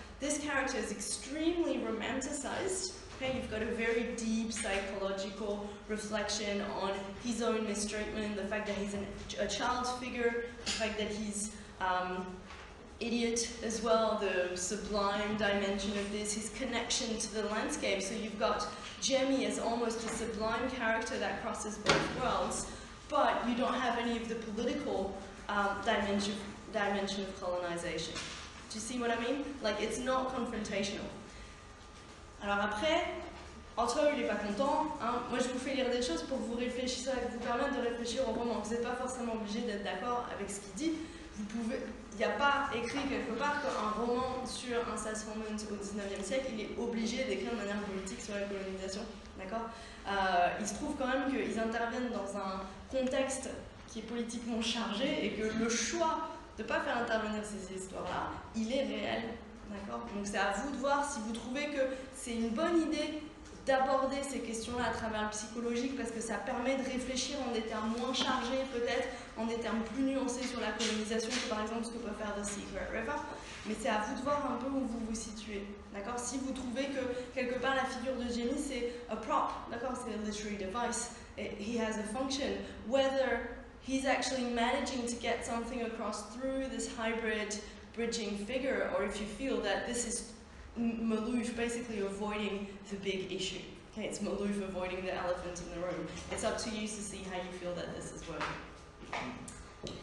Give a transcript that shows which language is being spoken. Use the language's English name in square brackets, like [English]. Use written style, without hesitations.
[English] This character is extremely romanticized. Okay, you've got a very deep psychological reflection on his own mistreatment, the fact that he's a child figure, the fact that he's idiot as well, the sublime dimension of this, his connection to the landscape. So you've got Jemmy as almost a sublime character that crosses both worlds, but you don't have any of the political dimension of colonization. Do you see what I mean? Like, it's not confrontational. [French] Alors après, Otto, il n'est pas content. Hein. Moi, je vous fais lire des choses pour vous réfléchir, vous permettre de réfléchir au roman. Vous n'êtes pas forcément obligé d'être d'accord avec ce qu'il dit. Vous pouvez, il n'y a pas écrit quelque part qu'un roman sur un settlement au 19e siècle, il est obligé d'écrire de manière politique sur la colonisation. D'accord? Il se trouve quand même qu'ils interviennent dans un contexte qui est politiquement chargé et que le choix de ne pas faire intervenir ces histoires-là, il est réel. D'accord? Donc c'est à vous de voir si vous trouvez que c'est une bonne idée d'aborder ces questions-là à travers le psychologique, parce que ça permet de réfléchir en des termes moins chargés, peut-être en des termes plus nuancés sur la colonisation que par exemple ce que peut faire The Secret River. Mais c'est à vous de voir un peu où vous vous situez. D'accord? Si vous trouvez que quelque part la figure de Jamie c'est [English] a prop, [French] d'accord? [English] C'est a literary device, he has a function, whether he's actually managing to get something across through this hybrid bridging figure, or if you feel that this is Malouf basically avoiding the big issue. Okay, it's Malouf avoiding the elephant in the room. It's up to you to see how you feel that this is working.